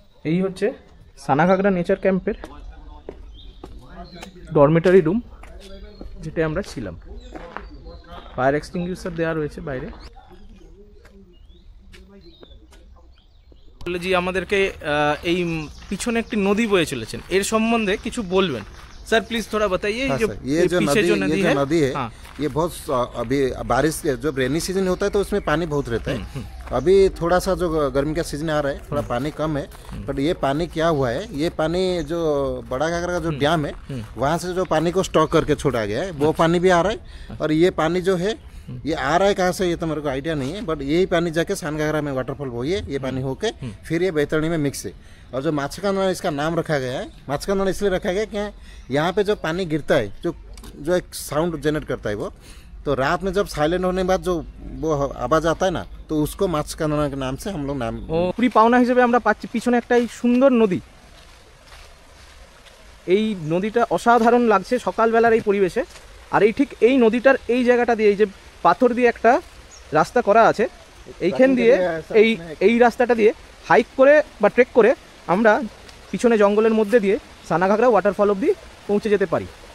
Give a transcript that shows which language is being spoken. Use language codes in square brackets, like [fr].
[bn] এই হচ্ছে সানাঘাগরা নেচার ক্যাম্পের ডরমিটারি রুম, যেটা আমরা ছিলাম। ফায়ার এক্সটিংগুইশার দেওয়া রয়েছে বাইরে। জি আমাদেরকে এই পিছনে একটি নদী বয়ে চলেছেন, এর সম্বন্ধে কিছু বলবেন [hi] सर प्लीज थोड़ा बताइए। हाँ, ये जो नदी है हाँ। ये बहुत अभी बारिश जब रेनी सीजन होता है तो उसमें पानी बहुत रहता है। अभी थोड़ा सा जो गर्मी का सीजन आ रहा है थोड़ा पानी कम है, बट ये पानी क्या हुआ है, ये पानी जो बड़ा घाघरा का जो डैम है वहाँ से जो पानी को स्टॉक करके छोड़ा गया है वो पानी भी आ रहा है। और ये पानी जो है ये आ रहा है कहाँ से ये तो मेरे को आइडिया नहीं है, बट यही पानी जाके सानघाघरा में वाटरफॉल वही है, ये पानी होके फिर ये बैतरणी में मिक्स है। और जो माछकांदड़ा इसका नाम रखा गया है, माछकांदड़ा इसलिए रखा गया कि यहाँ पे जो पानी गिरता है जो एक साउंड जनरेट करता है वो, तो रात में जब साइलेंट होने के बाद जो वो आवाज आता है ना, तो उसको माछकांदड़ा के नाम से हम लोग नाम [bn] পুরি পাওনা হিসেবে আমরা পাচ্ছি পিছনে একটা এই সুন্দর নদী। এই নদীটা অসাধারণ লাগছে সকালবেলার এই পরিবেশে। আর এই ঠিক এই নদীটার এই জায়গাটা দিয়ে এই যে পাথর দিয়ে একটা রাস্তা করা আছে, এইখান দিয়ে এই রাস্তাটা দিয়ে হাইক করে বা ট্রেক করে আমরা পিছনে জঙ্গলের মধ্যে দিয়ে সানাঘাগরা ওয়াটারফল অবধি পৌঁছে যেতে পারি।